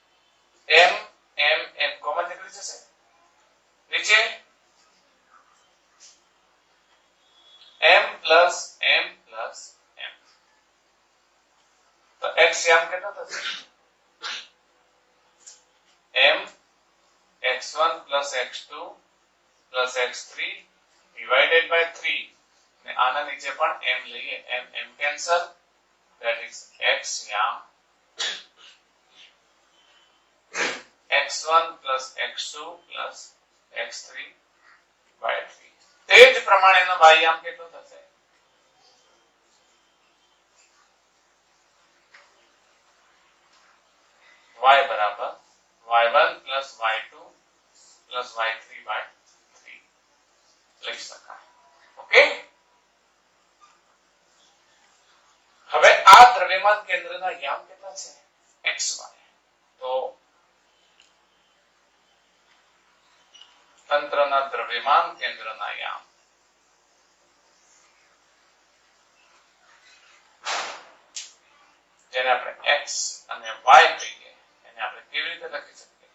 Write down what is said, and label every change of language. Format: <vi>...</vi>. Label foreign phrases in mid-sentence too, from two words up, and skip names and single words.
<gu>m કોમન નીકળી જશે. નીચે</gu> <en>m plus m plus m.</en> <gu>તો x યામ કેટલો થશે?</gu> <en>m x1 plus x2 plus x3 divided by 3.</en> <gu>અને આના નીચે પણ m લઈએ,</gu> <en>m cancel, that is x યામ x1 plus x2 plus x3 by 3.</en> <gu>તે જ પ્રમાણેનો y યામ કેટલો થશે? y બરાબર</gu> <en>y1 plus y2 plus y3 by 3</en> <gu>લખી શકાય. ઓકે, હવે આ દ્રવ્યમાન કેન્દ્રના યામ કેટલા છે? xy. તો તંત્રના દ્રવ્યમાન કેન્દ્રના યામ જેને આપણે x અને y કહીએ એને આપણે કેવી રીતે લખી શકીએ?</gu>